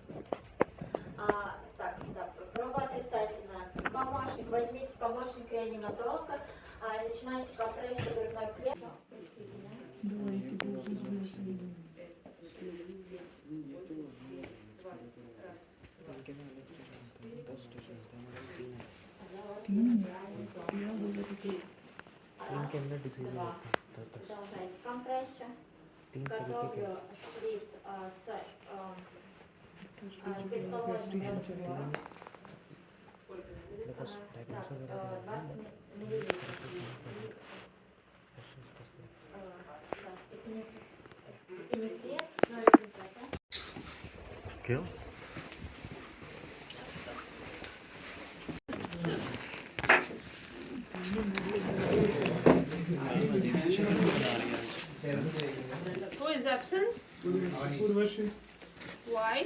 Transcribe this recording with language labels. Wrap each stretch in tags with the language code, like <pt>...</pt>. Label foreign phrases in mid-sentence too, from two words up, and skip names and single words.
<ru>Так, проба отрицательная. Помощник, возьмите помощник реаниматолога, начинайте компрессию грудной клетки.</ru> <hi>के अंदर डिसीज</hi> <ru>Продолжайте компрессию. Готовлю шприц с кислородным раствором. 20 миллилитров. Эпинефрин 0,7%.</ru> <hi>क्यों?</hi> <en>Who is absent? Urvashi, Why?</en>